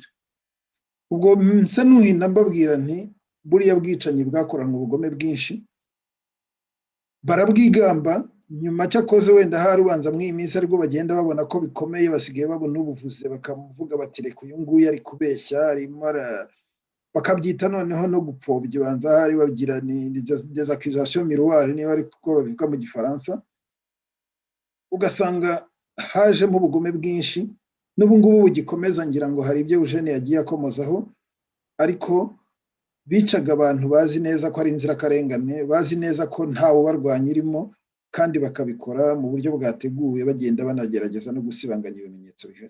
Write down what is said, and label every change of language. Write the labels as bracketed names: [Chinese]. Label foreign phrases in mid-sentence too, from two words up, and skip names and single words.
[Kinyarwanda] Ubwo nsa n'uhinda mbabwira nti buriya bwicanyi bwakoranwe ubugome bwinshi, barabwigamba. Nyuma cyakoze wenda hari ubanza mw'iyi minsi ariko bagenda babona ko bikomeye, basigaye babona ubuvuzi bakavuga bati reka uyu nguyu ari kubeshya, arimo bakabyita noneho no gupfobya. Ubanza hari bagira ni [French] des accusations miroirs, [Kinyarwanda] niba ari ko bavuga mu gifaransa. Ugasanga hajemo ubugome bwinshi, n'ubu ngubu bugikomeza. Ngira ngo hari ibyo Eugene yagiye akomozaho, ariko bicaga abantu bazi neza ko ari inzirakarengane, bazi neza ko ntawe ubarwanya irimo, kandi bakabikora mu buryo bwateguwe, bagenda banagerageza no gusibanganya ibimenyetso bihari.